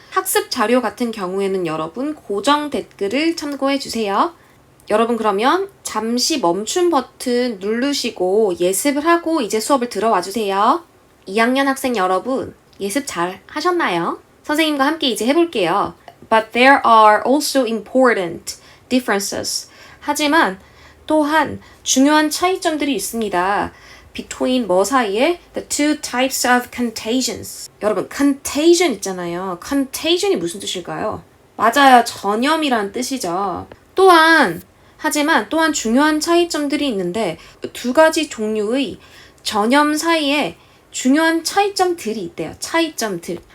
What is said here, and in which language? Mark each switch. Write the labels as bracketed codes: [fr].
[ko] 학습 자료 같은 경우에는 여러분 고정 댓글을 참고해 주세요. 여러분 그러면 잠시 멈춤 버튼 누르시고 예습을 하고 이제 수업을 들어와 주세요. 2학년 학생 여러분, 예습 잘 하셨나요? 선생님과 함께 이제 해볼게요. [en] But there are also important differences. [ko] 하지만 또한 중요한 차이점들이 있습니다. between 뭐 사이에? [en] The two types of contagions. [ko] 여러분, contagion 있잖아요. contagion이 무슨 뜻일까요? 맞아요. 전염이란 뜻이죠. 하지만 또한 중요한 차이점들이 있는데 두 가지 종류의 전염 사이에 중요한 차이점들이 있대요. 차이점들.